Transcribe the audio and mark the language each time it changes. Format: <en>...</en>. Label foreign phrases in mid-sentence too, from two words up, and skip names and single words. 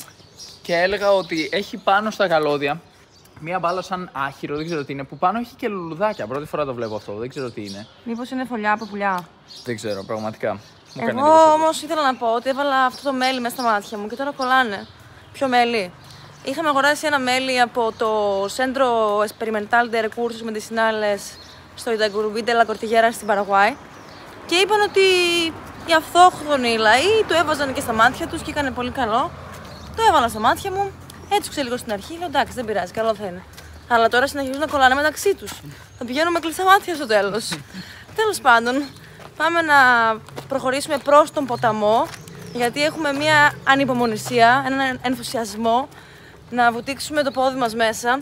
<el>Και έλεγα ότι έχει πάνω στα καλώδια μία μπάλα σαν άχυρο, δεν ξέρω τι είναι, που πάνω έχει και λουλουδάκια. Πρώτη φορά το βλέπω αυτό, δεν ξέρω τι είναι. Μήπως είναι φωλιά από πουλιά? Δεν ξέρω, πραγματικά. Εγώ όμως ήθελα να πω ότι έβαλα αυτό το μέλι μέσα στα μάτια μου και τώρα κολλάνε. Ποιο μέλι? Είχαμε αγοράσει ένα μέλι από το Centro Experimental de Recursos Medicinales στο Ιταγκουρουμπί de la Cordillera στην Παραγουάη και είπαν ότι οι αυτόχθονοι λαοί το έβαζαν και στα μάτια τους και έκανε πολύ καλό. Το έβαλα στα μάτια μου, έτσουξε λίγο στην αρχή, λέω εντάξει δεν πειράζει, καλό θα είναι. Αλλά τώρα συνεχίζουν να κολλάνε μεταξύ τους. Θα πηγαίνουμε με κλειστά μάτια στο τέλος. Τέλος πάντων, πάμε να προχωρήσουμε προς τον ποταμό, γιατί έχουμε μια ανυπομονησία, έναν ενθουσιασμό να βουτήξουμε το πόδι μας μέσα.</el>